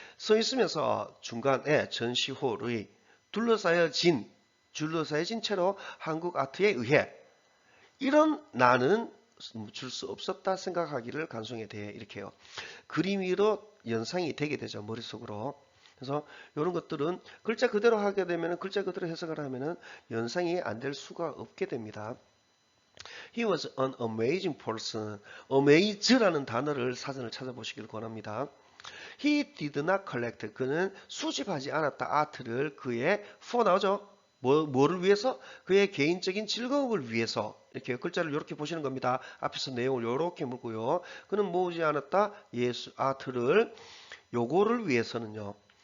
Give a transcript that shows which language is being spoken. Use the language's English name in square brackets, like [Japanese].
[Korean] 서 있으면서 중간에 전시홀의 둘러싸여진 채로 한국 아트에 의해 이런 나는 멈출 수 없었다 생각하기를 간송에 대해 이렇게 해요. 그림 위로 연상이 되게 되죠. 머릿속으로. 그래서 이런 것들은 글자 그대로 하게 되면 글자 그대로 해석을 하면은 연상이 안 될 수가 없게 됩니다. [English] He was an amazing person. [Korean] amaze라는 단어를 사전을 찾아보시길 권합니다. [English] He did not collect. 그는 수집하지 않았다. [Korean] 아트를 그의 for 나오죠. 뭐를 위해서? 그의 개인적인 즐거움을 위해서. 이렇게 글자를 이렇게 보시는 겁니다. 앞에서 내용을 이렇게 물고요. 그는 모으지 않았다. 아트를 요거를 위해서는요.